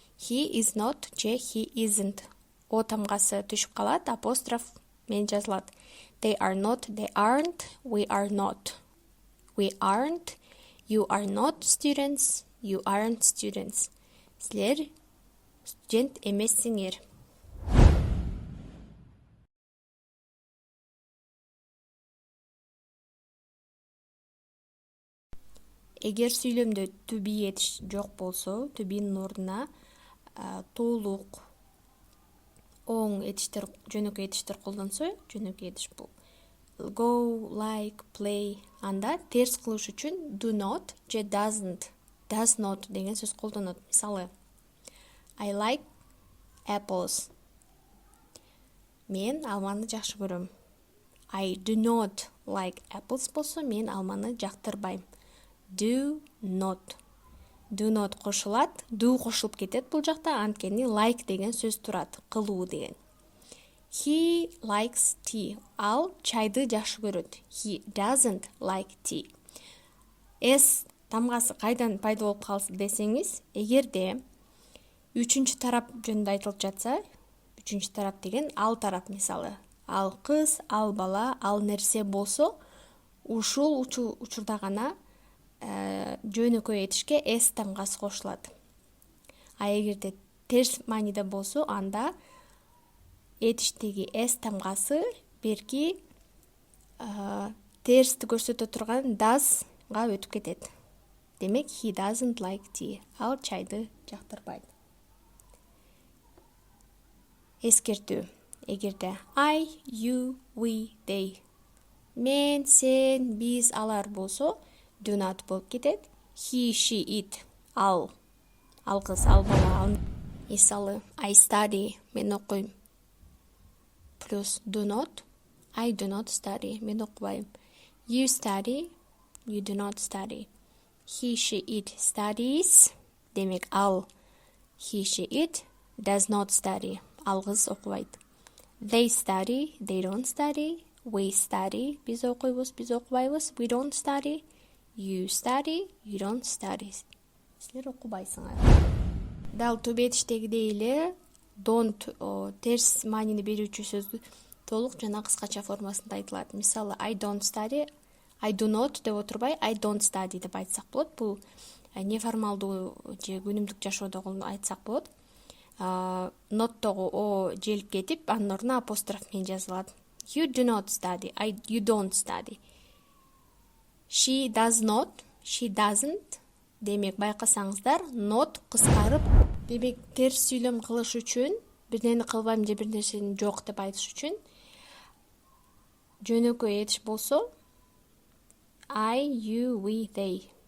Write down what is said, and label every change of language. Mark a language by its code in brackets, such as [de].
[en] He is not же he isn't. [ky] О тамгасы түшүп калат, апостроф менен жазылат. [en] They are not, they aren't, we are not. We aren't, you are not students, you aren't students. [ky] Силер студент эмессиңер. Эгер сүйлөмдө to be этиш жок болсо, to be'нин ордуна толук оң этиштер, жөнөкөй этиштер колдонсо, жөнөкөй этиш бул go, like, play, анда терс кылыш үчүн do not же doesn't, does not деген сөз колдонот. [en] Мисалы, I like apples. [ky] Мен алманы жакшы көрөм. [en] I do not like apples [ky] болсо, мен алманы жактырбайм. [en] Do not. [ky] Do not кошулат, do кошулуп кетет бул жакта, анткени like деген сөз турат, кылуу деген. [en] He likes tea. [ky] Ал чайды жакшы көрөт. [en] He doesn't like tea. [ky] S тамгасы кайдан пайда болуп калды десеңиз, эгерде үчүнчү тарап жөнүндө айтылып жатса, үчүнчү тарап деген ал тарап, мисалы, ал кыз, ал бала, ал нерсе болсо, ушул учурда гана жөнөкөй этишке s тамгасы кошулат. А эгерде терс мааниде болсо, анда этиштеги s тамгасы берки терсти көрсөтө турган doesга өтүп кетет. [en] Демек, he doesn't like tea. [ky] Ал чайды жактырбайт. Эскертүү. [en] Эгерде I, you, we, they. [ky] Мен, сен, биз, алар болсо do not болуп кетет. [en] He, she, it. [ky] Ал кыз, ал бала. [en] Мисалы, I study, [ky] мен окуйм. [en] Плюс do not, I do not study, [ky] мен окубайм. [en] You study, you do not study. He, she, it studies, [ky] демек ал. [en] He, she, it does not study, [ky] ал кыз окубайт. [en] They study, they don't study. We study, [ky] биз окуйбуз, биз окубайбыз. [en] We don't study. You study, you don't study. [ky] Силер окубайсыңар. Дал төбетиштегидей эле don't терс маанини берүүчү сөздү толук жана кыскача формасында айтылат. [en] Мисалы, I don't study, I do not [ky] деп отурбай, [en] I don't study [ky] деп айтсак болот. Бул неформалдуу же күнүмдүк жашоодогу айтсак болот. Ноттогу о желип кетип, анын ордуна апостроф менен жазылат. [en] You do not study, you don't study. She does not, she doesn't. [ky] Демек, байкасаңыздар, not кыскарып, демек терс сүйлөм кылыш үчүн, бир нерсени кылбайм же бир нерсени жок деп айтыш үчүн жөнөкөй этиш болсо [en] I, you, we, they.